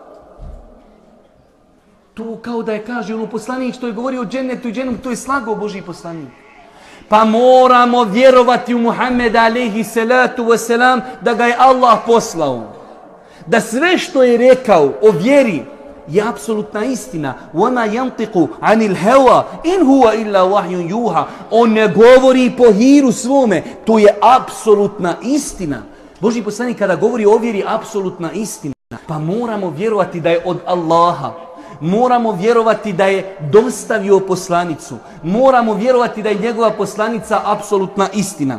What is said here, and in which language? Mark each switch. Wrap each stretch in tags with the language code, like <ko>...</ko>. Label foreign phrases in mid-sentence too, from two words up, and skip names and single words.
<bs>To kao da je, kaže, ono poslanik što je govorio o džennetu i džehennemu, to je slagao Božji poslanik. Pa moramo vjerovati u Muhammeda,</bs> <ar>عليه الصلاة والسلام,</ar> <bs>da ga je Allah poslao. Da sve što je rekao o vjeri je apsolutna istina.</bs> <ar>وَمَا يَنْطِقُ عَنِ الْهَوَا إِنْ هُوَ إِلَّا وَحْيٌ يُوحَى.</ar> <bs>On ne govori po hiru svome. To je apsolutna istina. Božji poslanik kada govori o vjeri, apsolutna istina. Pa moramo vjerovati da je od Allaha. Moramo vjerovati da je dostavio poslanicu. Moramo vjerovati da je njegova poslanica apsolutna istina.</bs>